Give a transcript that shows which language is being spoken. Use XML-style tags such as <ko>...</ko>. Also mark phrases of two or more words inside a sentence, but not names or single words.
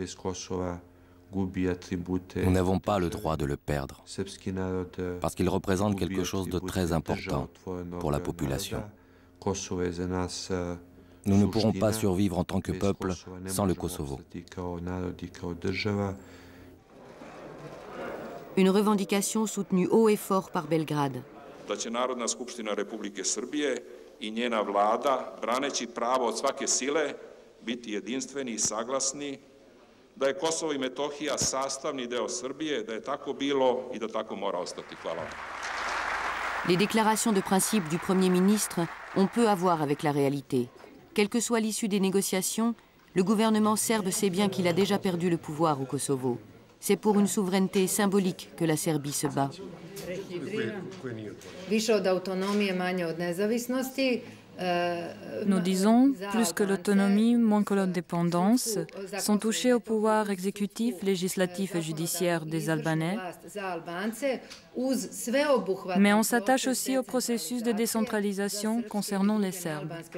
<fr>Nous n'avons pas le droit de le perdre, parce qu'il représente quelque chose de très important pour la population. Nous ne pourrons pas survivre en tant que peuple sans le Kosovo. Une revendication soutenue haut et fort par Belgrade.</fr> <sr>I njena vlada, braneći pravo od svake sile, biti jedinstveni i saglasni, da je Kosovo i Metohija sastavni deo Srbije, da je tako bilo i da tako mora ostati. Hvala vam.</sr> <fr>Les déclarations de principe du Premier ministre ont peu à voir avec la réalité. Quelle que soit l'issue des négociations, le gouvernement serbe sait bien qu'il a déjà perdu le pouvoir au Kosovo. C'est pour une souveraineté symbolique que la Serbie se bat. Nous disons, plus que l'autonomie, moins que l'indépendance, sont touchés au pouvoir exécutif, législatif et judiciaire des Albanais, mais on s'attache aussi au processus de décentralisation concernant les Serbes.</fr>